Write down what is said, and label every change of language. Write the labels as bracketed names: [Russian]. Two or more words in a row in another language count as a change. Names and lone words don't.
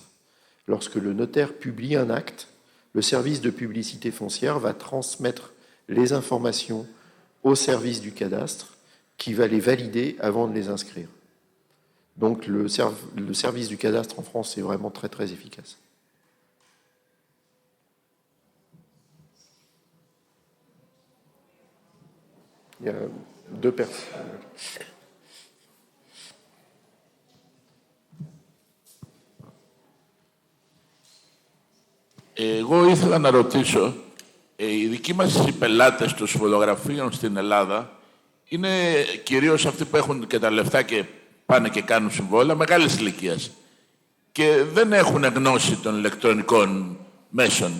[French] Lorsque le notaire publie un acte, le service de publicité foncière va transmettre les informations au service du cadastre qui va les valider avant de les inscrire. Donc le service du cadastre en France est vraiment très très efficace. Il y a deux personnes. [Greek] Εγώ ήθελα να ρωτήσω, οι δικοί μας οι πελάτες των συμβολογραφίων στην Ελλάδα είναι κυρίως αυτοί που έχουν και τα λεφτά και πάνε και κάνουν συμβόλαια μεγάλης ηλικίας και δεν έχουν γνώση των ηλεκτρονικών μέσων.